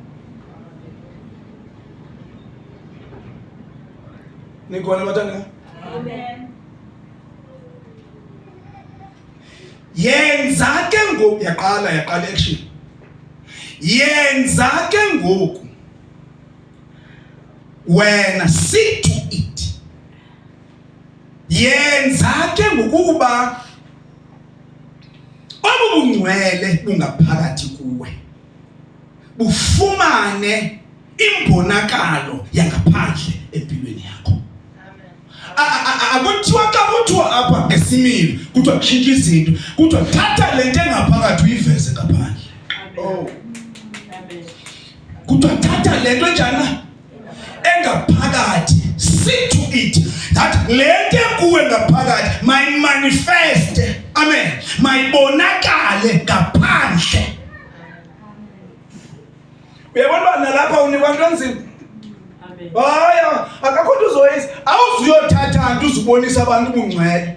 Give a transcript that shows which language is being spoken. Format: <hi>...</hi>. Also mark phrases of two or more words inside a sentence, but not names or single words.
<xh>Nikhona bathanda? Amen. Yenza ke ngoku yaqala action. Yenza ke ngoku wena</xh> <en>see to it.</en> <xh>Yenza ke ngokuba obungcwele bungaphakathi kuwe bufumane imbonakalo yangaphandle empilweni yakho. Akuthiwa xa kuthiwa apha ngesimilo kuthiwa tshintsha izinto kuthiwa thatha le nto engaphakathi uyiveze ngaphandle. Oh. Amen. Kuthiwa thatha le nto njana engaphakathi</xh> <en>see to it that</en> <xh>le nto kuwe ngaphakathi manifest. Amen. Mayibonakale ngaphandle. Uyabona nalapha unikwa into enzima. Amen. Haya, akakho nto uzoyisa. Awuzuyothatha nto uzibonisa abantu ubungcwele.</xh>